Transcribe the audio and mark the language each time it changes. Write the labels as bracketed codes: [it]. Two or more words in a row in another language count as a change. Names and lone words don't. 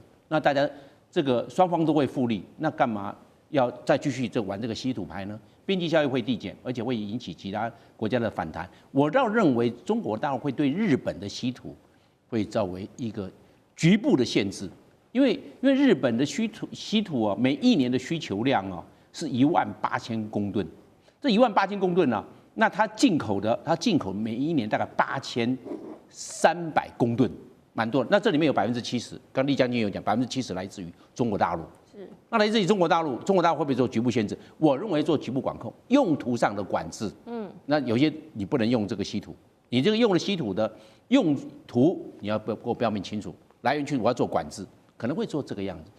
[zh] 那大家這個雙方都會互利，那幹嘛要再繼續玩這個稀土牌呢？邊際效益會遞減，而且會引起其他國家的反彈。我倒認為中國大陸會對日本的稀土會作為一個局部的限制，因為日本的稀土啊，每一年的需求量啊是18000公吨，這18000公吨呢，那它进口每一年大概8300公吨，蠻多的。那這裡面有70%，剛李將軍有講，70%來自於中國大陸。是，那來自於中國大陸會不會做局部限制？我認為做局部管控，用途上的管制。那有些你不能用這個稀土。你這個用了稀土的用途，你要给我標明清楚，來源去我要做管制，可能會做這個樣子。